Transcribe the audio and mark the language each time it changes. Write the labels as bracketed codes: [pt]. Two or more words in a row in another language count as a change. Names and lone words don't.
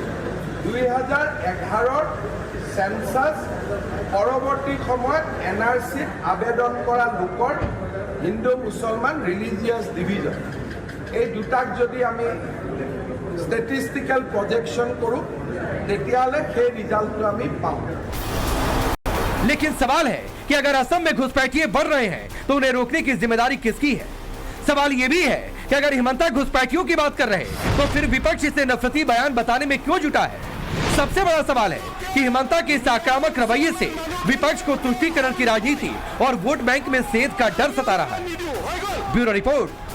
[as] 2011 সেন্সাস পৰৱৰ্তী সময়ত NRCত আবেদন কৰা লোকৰ হিন্দু মুছলমান [en] religious division [as] এই দুটাক যদি আমি [en] statistical projection [as] কৰোঁ তেতিয়াহ'লে সেই ৰিজাল্টটো আমি পাওঁ। [hi] लेकिन सवाल है कि अगर असम में घुसपैठिए बढ़ रहे हैं तो उन्हें रोकने की जिम्मेदारी किसकी है। सवाल यह भी है कि अगर हेमंता घुसपैठियों की बात कर रहे हैं तो फिर विपक्ष इसे नफरती बयान बताने में क्यों जुटा है। सबसे बड़ा सवाल है कि हेमंता के इस आक्रामक रवैये से विपक्ष को तुष्टीकरण की राजनीति और वोट बैंक में सेध का डर सता रहा है।